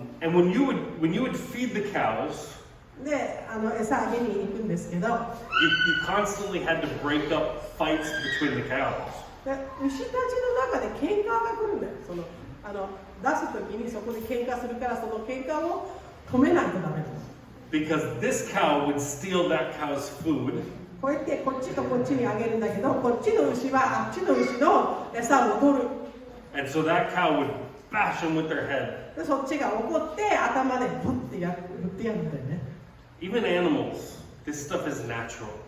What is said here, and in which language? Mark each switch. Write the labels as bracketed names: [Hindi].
[English] And when you would feed the cows, [Japanese] で餌あげに行くんですけど、 [English] you constantly had to break up fights between the cows. [Japanese] で牛たちの中で喧嘩が来るんだよ。出すときにそこで喧嘩するから、その喧嘩を止めないとダメです。 [English] Because this cow would steal that cow's food. [Japanese] こうやってこっちとこっちにあげるんだけど、こっちの牛はあっちの牛の餌を取る。 [English] And so that cow would bash them with their head. [Japanese] でそっちが怒って頭でブッて振ってやるんだよね。 [English] Even animals, this stuff is natural.